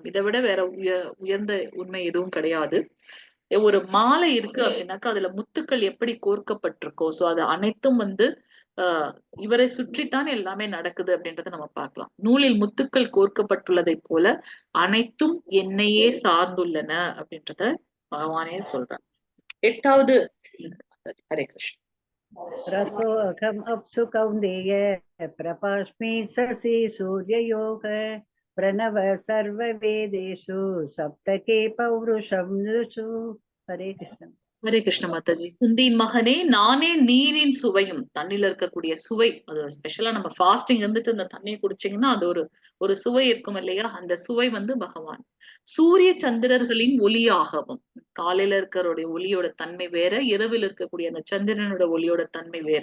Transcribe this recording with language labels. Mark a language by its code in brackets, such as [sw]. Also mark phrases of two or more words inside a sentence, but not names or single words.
[ta] இதை விட வேற உயர்ந்த உண்மை எதுவும் கிடையாது. ஒரு மாலை இருக்கு அப்படின்னாக்கா அதுல முத்துக்கள் எப்படி கோர்க்கப்பட்டிருக்கோ சோ அது அனைத்தும் வந்து இவரை சுற்றித்தான் எல்லாமே நடக்குது அப்படின்றத நம்ம பார்க்கலாம். நூலில் முத்துக்கள் கோர்க்கப்பட்டுள்ளதை போல அனைத்தும் என்னையே சார்ந்துள்ளன அப்படின்றத பகவானே சொல்றார். [sa] 8வது हरे कृष्णा. रसोऽहम् अप्सु कौन्तेय प्रपास्मि शशि सूर्ययोग प्रणव सर्ववेदेषु सप्तके पौरुषं नृषु. हरे कृष्ण. ஹரே கிருஷ்ண [ta] மாதாஜி. குந்தியின் மகனே, நானே நீரின் சுவையும். தண்ணில இருக்கக்கூடிய சுவை, அது ஸ்பெஷலா நம்ம ஃபாஸ்டிங் இருந்துட்டு இந்த தண்ணியை குடிச்சீங்கன்னா அது ஒரு சுவை இருக்கும் இல்லையா? அந்த சுவை வந்து பகவான். சூரிய சந்திரர்களின் ஒளியாகவும், காலையில இருக்கிறோட ஒளியோட தன்மை வேற, இரவில் இருக்கக்கூடிய அந்த சந்திரனோட ஒளியோட தன்மை வேற.